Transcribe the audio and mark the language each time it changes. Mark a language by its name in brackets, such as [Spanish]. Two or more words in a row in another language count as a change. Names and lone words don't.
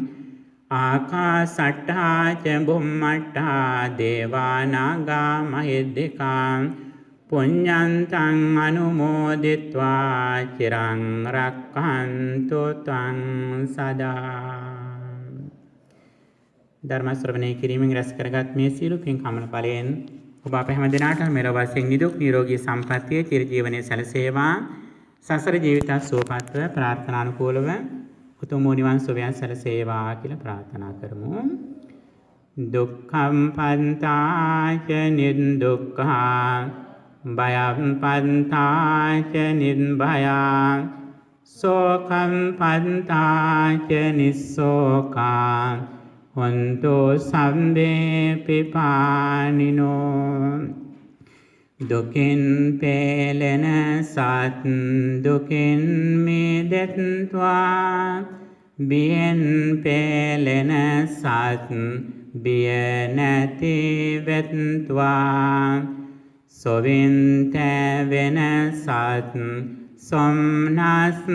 [Pali] ආකාසට්ඨා ච බුම්මට්ඨා දේවා නාග මහිද්దికා පුඤ්ඤන්තං අනුමෝදිත්වා චිරං රක්ඛන්තු ත්වං සදා. [Sinhala] ධර්ම ශ්‍රවණය කිරීමෙන් රැස් කරගත් මේ සීල පින් කමල බලයෙන් ඔබ අප හැම දිනාටම මෙලොව වශයෙන් නිදුක් නිරෝගී සම්පන්නිය චිරජීවනයේ සැලසේවා. සසර ජීවිත සුවපත්ව ප්‍රාර්ථනානුකූලව උතුම් නිවන් සුවයන් සැලසේවා කියලා ප්‍රාර්ථනා කරමු. [Pali] දුක්ඛම් පන්තාච නිදුක්ඛා භයම් පන්තාච නිබ්භයා සෝකම් පන්තාච නිස්සෝකා හොන්තු සම්බේ පිපානිනෝ. [Sinhala] දුකින් පෙළෙන සත් දුකින් මිදෙත්වා බියෙන් පෙළෙන සත් බිය නැති වෙත්වා සොවින් තැවෙන සත් සොම්නස්